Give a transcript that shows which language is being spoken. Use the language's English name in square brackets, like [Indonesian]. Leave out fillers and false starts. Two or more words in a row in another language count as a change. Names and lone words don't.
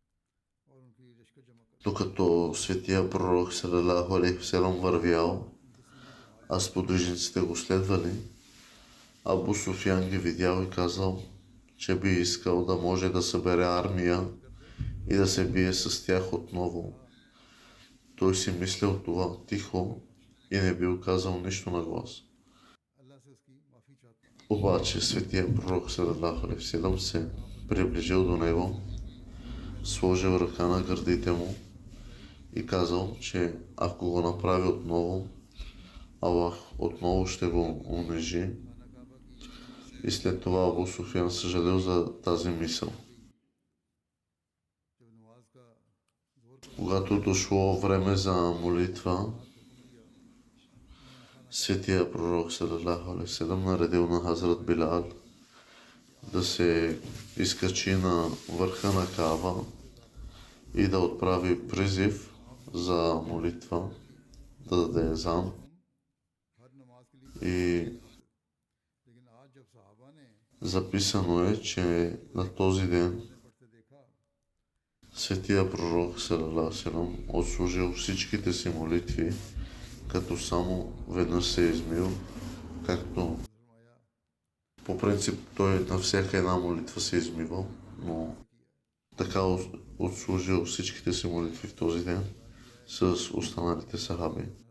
[Bulgarian] Докато светия пророк [Arabic] صلى الله عليه وسلم [Bulgarian] вървял, а сподвижниците го следвали, Абу Суфиян ги видял и казал, че би искал да може да събере армия и да се бие с тях отново. Той си мислил това тихо и не бил казал нищо на глас. Обаче светия пророк [Arabic] صلى الله عليه وسلم [Bulgarian] се приближил до него, сложил ръка на гърдите му и казал, че ако го направи отново, Аллах отново ще го унижи. И след това Абу Суфиян съжалил за тази мисъл. Когато дошло време за молитва, светия пророк [Arabic] صلى الله عليه وسلم [Bulgarian] наредил на Хазрат Билал да се изкачи на върха на Каба и да отправи призив за молитва, да даде езан. И записано е, че на този ден светия пророк [Arabic] صلى الله عليه وسلم [Bulgarian] отслужил всичките си молитви, като само веднъж се е измил, както по принцип той на всяка една молитва се е измивал, но така отслужил всичките си молитви в този ден с останалите сахаби.